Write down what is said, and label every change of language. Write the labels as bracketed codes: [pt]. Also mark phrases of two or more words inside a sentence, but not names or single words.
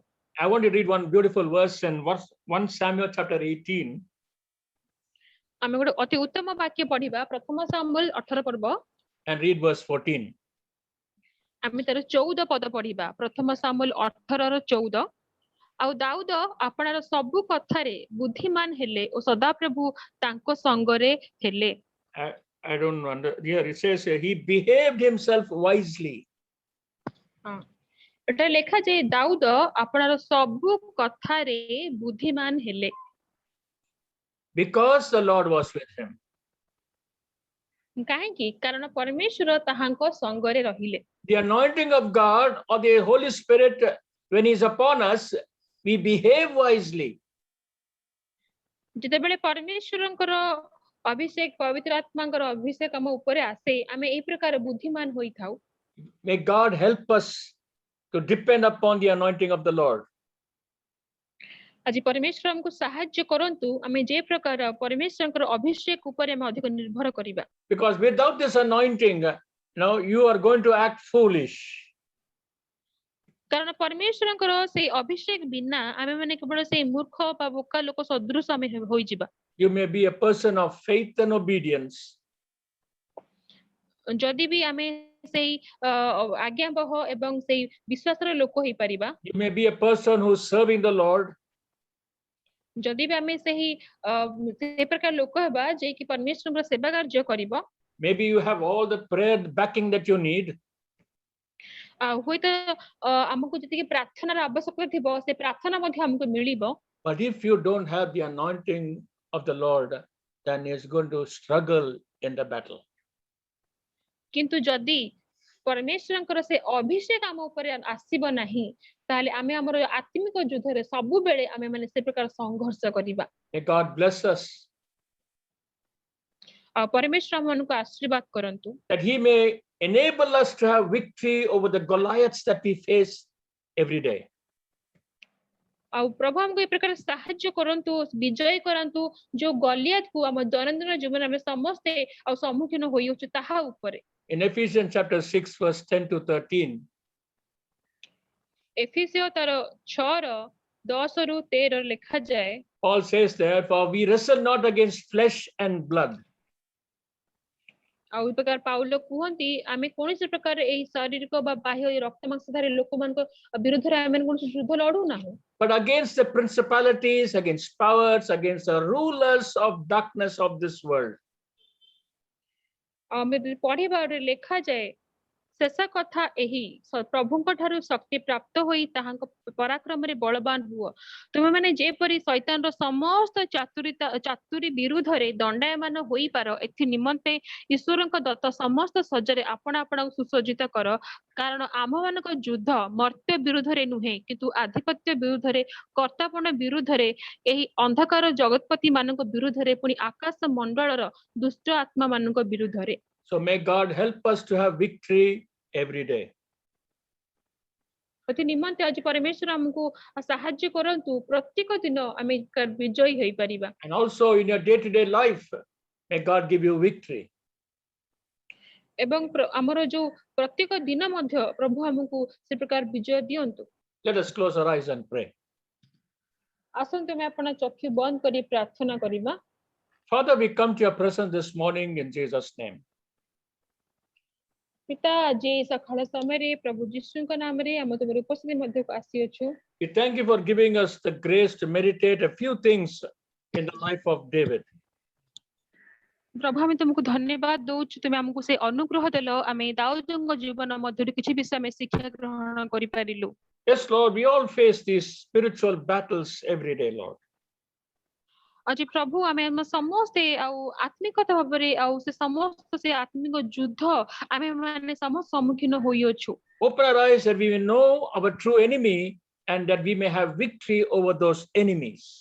[en] I want to read one beautiful verse in 1 Samuel chapter 18. [or] ଆମେ ଗୋଟେ ଅତି ଉତ୍ତମ ବାକ୍ୟ ପଢିବା ପ୍ରଥମ ସାମୁଏଲ 18 पर्व [en] and read verse 14. [or] ଆମେ ତାର 14 ପଦ ପଢିବା ପ୍ରଥମ ସାମୁଏଲ 18 ର 14 ଆଉ ଦାଉଦ ଆପଣାର ସବୁ କଥାରେ ବୁଦ୍ଧିମାନ ହେଲେ ଓ ସଦାପ୍ରଭୁ ତାଙ୍କ ସଙ୍ଗରେ ହେଲେ [en] I don't know. Here it says he behaved himself wisely. [or] ଏଟା ଲେଖା ଯେ ଦାଉଦ ଆପଣାର ସବୁ କଥାରେ ବୁଦ୍ଧିମାନ ହେଲେ [en] Because the Lord was with him. [or] କାହିଁକି କାରଣ ପରମେଶ୍ୱର ତାହାଙ୍କ ସଙ୍ଗରେ ରହିଲେ [en] The anointing of God or the Holy Spirit, when He's upon us, we behave wisely. [or] ଯେତେବେଳେ ପରମେଶ୍ୱରଙ୍କର ଅଭିଷେକ ପବିତ୍ର ଆତ୍ମାଙ୍କର ଅଭିଷେକ ଆମ ଉପରେ ଆସେ ଆମେ ଏହି ପ୍ରକାର ବୁଦ୍ଧିମାନ ହୋଇଥାଉ [en] May God help us to depend upon the anointing of the Lord. [or] ଆଜି ପରମେଶ୍ୱର ଆମକୁ ସାହାଯ୍ୟ କରନ୍ତୁ ଆମେ ଯେ ପ୍ରକାର ପରମେଶ୍ୱରଙ୍କର ଅଭିଷେକ ଉପରେ ଆମେ ଅଧିକ ନିର୍ଭର କରିବା [en] Because without this anointing, you are going to act foolish. [or] କାରଣ ପରମେଶ୍ୱରଙ୍କର ସେଇ ଅଭିଷେକ ବିନା ଆମେ ମାନେ କେବଳ ସେଇ ମୂର୍ଖ ବା ବୋକା ଲୋକ ସଦୃଶ ଆମେ ହୋଇଯିବା [en] You may be a person of faith and obedience. [or] ଯଦି ବି ଆମେ ସେଇ ଆଜ୍ଞାବହ ଏବଂ ସେଇ ବିଶ୍ୱାସର ଲୋକ ହେଇପାରିବା [en] You may be a person who's serving the Lord. [or] ଯଦି ବି ଆମେ ସେହି ସେ ପ୍ରକାର ଲୋକ ହେବା ଯେ କି ପରମେଶ୍ୱରଙ୍କର ସେବା କାର୍ଯ୍ୟ କରିବ [en] Maybe you have all the prayer backing that you need. [or] ହୁଏତ ଆମକୁ ଯେତିକି ପ୍ରାର୍ଥନାର ଆବଶ୍ୟକତା ଥିବ ସେ ପ୍ରାର୍ଥନା ମଧ୍ୟ ଆମକୁ ମିଳିବ [en] But if you don't have the anointing of the Lord, then He is going to struggle in the battle. [or] କିନ୍ତୁ ଯଦି ପରମେଶ୍ୱରଙ୍କର ସେ ଅଭିଷେକ ଆମ ଉପରେ ଆସିବ ନାହିଁ ତାହେଲେ ଆମେ ଆମର ଆତ୍ମିକ ଯୁଦ୍ଧରେ ସବୁବେଳେ ଆମେ ମାନେ ସେ ପ୍ରକାର ସଂଘର୍ଷ କରିବା [en] May God bless us [or] ଆଉ ପରମେଶ୍ୱର ଆମମାନଙ୍କୁ ଆଶୀର୍ବାଦ କରନ୍ତୁ [en] that He may enable us to have victory over the Goliaths that we face every day. [or] ଆଉ ପ୍ରଭୁ ଆମକୁ ଏ ପ୍ରକାର ସାହାଯ୍ୟ କରନ୍ତୁ ବିଜୟ କରନ୍ତୁ ଯୋଉ ଗଲିଆତକୁ ଆମ ଦୈନନ୍ଦିନ ଜୀବନରେ ଆମେ ସମସ୍ତେ ଆଉ ସମ୍ମୁଖୀନ ହୋଇଅଛୁ ତାହା ଉପରେ [en] In Ephesians chapter 6, verse 10 to 13, [or] ଏଫେସିୟ ତାର 6 ର 10 ରୁ 13 ଲେଖାଯାଏ [en] Paul says there, for we wrestle not against flesh and blood. [or] ଆଉ ଏ ପ୍ରକାର ପାଉଲ କୁହନ୍ତି ଆମେ କୌଣସି ପ୍ରକାର ଏଇ ଶାରୀରିକ ବା ବାହ୍ୟ ରକ୍ତ ମାଂସଧାରୀ ଲୋକମାନଙ୍କ ବିରୁଦ୍ଧରେ ଆମେ କୌଣସି ଯୁଦ୍ଧ ଲଢୁ ନାହୁଁ [en] But against the principalities, against powers, against the rulers of darkness of this world. [or] ଆମେ ପଢିବା ଲେଖାଯାଏ ଶେଷ କଥା ଏହି ପ୍ରଭୁଙ୍କ ଠାରୁ ଶକ୍ତି ପ୍ରାପ୍ତ ହୋଇ ତାହାଙ୍କ ପରାକ୍ରମରେ ବଳବାନ ହୁଅ ତୁମେମାନେ ଯେପରି ଶୈତାନର ସମସ୍ତ ଚାତୁରୀ ବିରୁଦ୍ଧରେ ଦଣ୍ଡାୟମାନ ହୋଇପାର ଏଥି ନିମନ୍ତେ ଈଶ୍ୱରଙ୍କ ଦତ୍ତ ସମସ୍ତ ସଜ୍ଜାରେ ଆପଣା ଆପଣାକୁ ସୁସଜ୍ଜିତ କର କାରଣ ଆମ୍ଭମାନଙ୍କ ଯୁଦ୍ଧ ମର୍ତ୍ତ୍ୟ ବିରୁଦ୍ଧରେ ନୁହେଁ କିନ୍ତୁ ଆଧିପତ୍ୟ ବିରୁଦ୍ଧରେ କର୍ତ୍ତାପଣ ବିରୁଦ୍ଧରେ ଏହି ଅନ୍ଧକାର ଜଗତପତି ମାନଙ୍କ ବିରୁଦ୍ଧରେ ପୁଣି ଆକାଶ ମଣ୍ଡଳର ଦୁଷ୍ଟ ଆତ୍ମା ମାନଙ୍କ ବିରୁଦ୍ଧରେ [en] So may God help us to have victory every day. [or] ଏଥି ନିମନ୍ତେ ଆଜି ପରମେଶ୍ୱର ଆମକୁ ସାହାଯ୍ୟ କରନ୍ତୁ ପ୍ରତ୍ୟେକ ଦିନ ଆମେ ବିଜୟୀ ହୋଇପାରିବା [en] And also in your day-to-day life, may God give you victory. [or] ଏବଂ ଆମର ଯୋଉ ପ୍ରତ୍ୟେକ ଦିନ ମଧ୍ୟ ପ୍ରଭୁ ଆମକୁ ସେ ପ୍ରକାର ବିଜୟ ଦିଅନ୍ତୁ [en] Let us close our eyes and pray. [or] ଆସନ୍ତୁ ଆମେ ଆପଣ ଚକ୍ଷୁ ବନ୍ଦ କରି ପ୍ରାର୍ଥନା କରିବା [en] Father, we come to your presence this morning in Jesus' name. [or] ପିତା ଆଜି ସକାଳ ସମୟରେ ପ୍ରଭୁ ଯୀଶୁଙ୍କ ନାମରେ ଆମେ ତୁମର ଉପସ୍ଥିତି ମଧ୍ୟକୁ ଆସିଅଛୁ [en] We thank you for giving us the grace to meditate a few things in the life of David. [or] ପ୍ରଭୁ ଆମେ ତୁମକୁ ଧନ୍ୟବାଦ ଦଉଛୁ ତୁମେ ଆମକୁ ସେ ଅନୁଗ୍ରହ ଦେଲ ଆମେ ଦାଉଦଙ୍କ ଜୀବନ ମଧ୍ୟରୁ କିଛି ବିଷୟ ଆମେ ଶିକ୍ଷା ଗ୍ରହଣ କରିପାରିଲୁ [en] Yes, Lord, we all face these spiritual battles every day, Lord. [or] ଆଜି ପ୍ରଭୁ ଆମେ ଆମ ସମସ୍ତେ ଆଉ ଆତ୍ମିକତା ଭାବରେ ଆଉ ସେ ସମସ୍ତ ସେ ଆତ୍ମିକ ଯୁଦ୍ଧ ଆମେ ମାନେ ସମସ୍ତ ସମ୍ମୁଖୀନ ହୋଇଅଛୁ [en] Open our eyes that we may know our true enemy and that we may have victory over those enemies.